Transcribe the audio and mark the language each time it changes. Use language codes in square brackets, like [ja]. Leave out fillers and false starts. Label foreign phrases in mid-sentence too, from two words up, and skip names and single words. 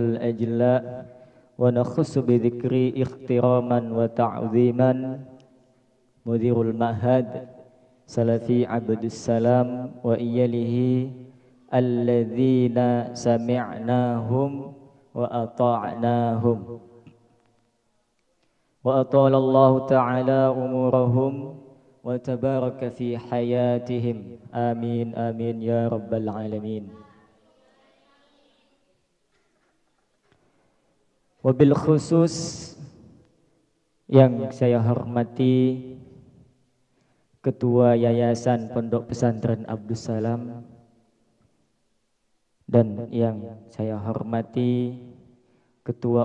[ar] الأجلاء ونخص بذكر احتراما وتعظيما مدير المعهد سلفي عبد السلام وعياله الذين سمعناهم وأطعناهم وأطال الله تعالى أعمارهم وتبارك في حياتهم. آمين آمين يا رب العالمين. وبالخصوص [id] yang saya hormati Ketua Yayasan Pondok Pesantren Abdus Salam, dan yang saya hormati Ketua